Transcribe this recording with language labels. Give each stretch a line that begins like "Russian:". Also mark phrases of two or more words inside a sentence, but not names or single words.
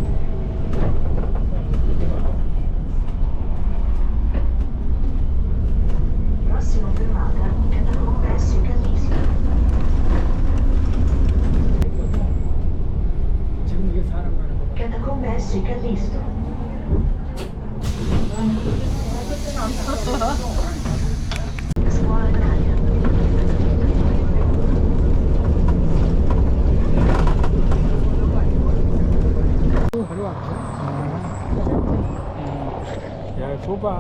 Italian: Prossima fermata, Catacombe S. Callisto.
Korean: 지금 이게 사람 가는 거 봐.
Italian: Catacombe S. Callisto. Scuola Italia.
Korean: 바로 앞에. 야, 좁아.